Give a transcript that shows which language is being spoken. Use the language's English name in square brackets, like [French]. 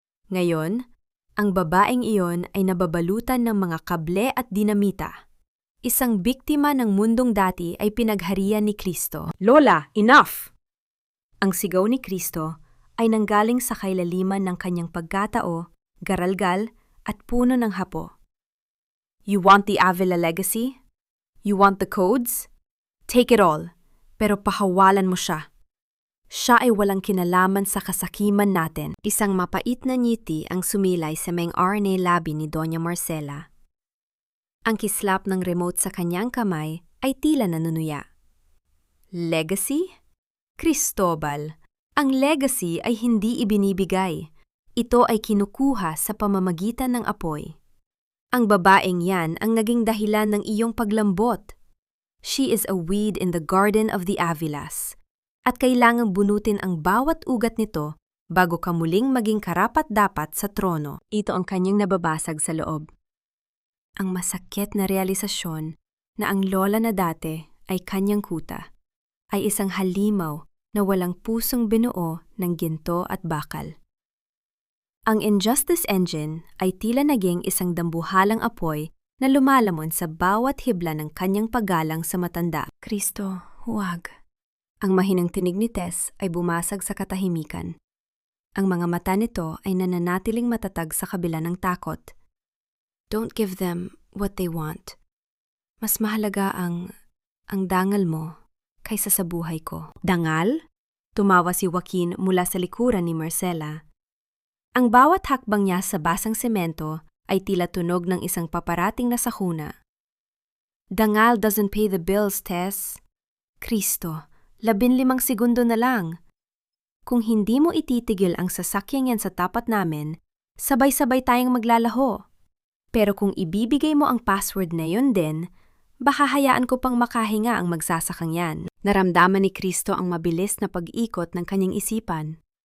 [Filipino] Ngayon, ang babaeng iyon ay nababalutan ng mga kable at dinamita. Isang biktima ng mundong dati ay pinagharian ni Kristo. [English] Lola, enough! [Filipino] Ang sigaw ni Kristo ay nanggaling sa kailaliman ng kanyang pagkatao, garalgal at puno ng hapo. [English] You want the Avila legacy? You want the codes? Take it all, [Filipino] pero pahawalan mo siya. Siya ay walang kinalaman sa kasakiman natin. Isang mapait na ngiti ang sumilay sa may RNA labi ni Doña Marcela. Ang kislap ng remote sa kanyang kamay ay tila nanunuya. Legacy? Cristobal, ang legacy ay hindi ibinibigay. Ito ay kinukuha sa pamamagitan ng apoy. Ang babaeng yan ang naging dahilan ng iyong paglambot. [English] She is a weed in the garden of the Avilas. [Filipino] At kailangang bunutin ang bawat ugat nito bago ka muling maging karapat-dapat sa trono. Ito ang kanyang nababasag sa loob. Ang masakit na realisasyon na ang lola na dati ay kanyang kuta, ay isang halimaw na walang pusong binuo ng ginto at bakal. Ang Injustice Engine ay tila naging isang dambuhalang apoy na lumalamon sa bawat hibla ng kanyang paggalang sa matanda. Kristo, huwag. Ang mahinang tinig ni Tess ay bumasag sa katahimikan. Ang mga mata nito ay nananatiling matatag sa kabila ng takot. [English] Don't give them what they want. [Filipino] Mas mahalaga ang dangal mo kaysa sa buhay ko. Dangal? Tumawa si Joaquin mula sa likuran ni Marcela. Ang bawat hakbang niya sa basang semento ay tila tunog ng isang paparating na sakuna. [English] Dangal doesn't pay the bills, Tess. [Filipino] Kristo, 15 segundo na lang. Kung hindi mo ititigil ang sasakyang yan sa tapat namin, sabay-sabay tayong maglalaho. Pero kung ibibigay mo ang password na yun din, baka hayaan ko pang makahinga ang magsasakang yan. Naramdaman ni Kristo ang mabilis na pag-ikot ng kanyang isipan.